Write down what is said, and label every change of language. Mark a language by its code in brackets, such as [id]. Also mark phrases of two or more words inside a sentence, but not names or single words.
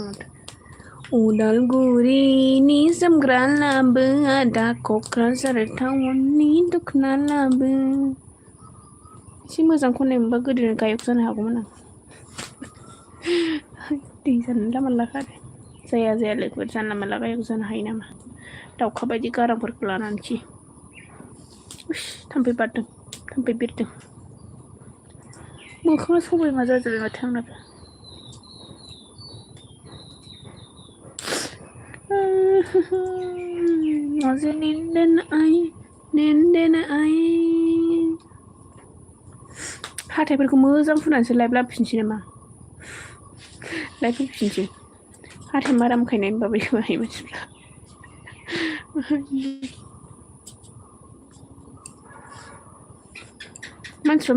[brx] उदालगुरिनि जोमग्रा लाबो दा क'क्राझार टाउननि दख'ना लाबो एसे मोजां खननाय मोनबा गोदोनो गायक जानो हागौमोन आं दै जानला मानला खारो जाया जाया लोगोफोर जानला मानला गायक जानो हायो नामा दाउखा बायदि गारांफोरखौ लानानैसै थाम्फै बारदों थाम्फै बिरदों मोखाङा सबायमा जाजोब्बाय माथो आंनाबो [hi] मुझे नींद न आई [brx] हाथाइफोरखौ मोजां फुनानैसो लाइभ लाबोफिनसै नामा लाइभ फैफिनसै हाथाइ मारामखायनाय होनबा बाहाय मानसिफ्रा मानसिफ्रा